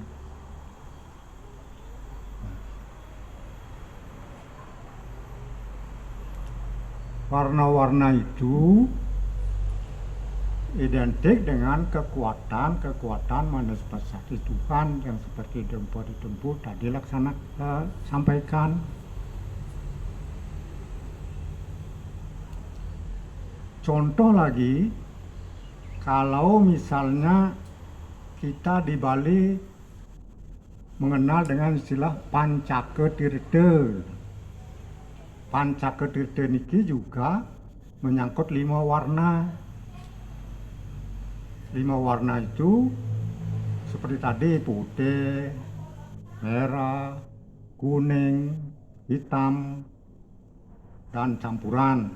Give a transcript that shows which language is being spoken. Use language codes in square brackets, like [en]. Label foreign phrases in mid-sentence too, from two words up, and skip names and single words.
[id] Warna-warna itu identik dengan kekuatan manifestasi Tuhan yang seperti Dempo tadi sampaikan. Contoh lagi, kalau misalnya kita di Bali mengenal dengan istilah Pancaketirta. Pancaketirta niki juga menyangkut 5 warna. 5 warna itu seperti tadi, putih, merah, kuning, hitam, dan campuran.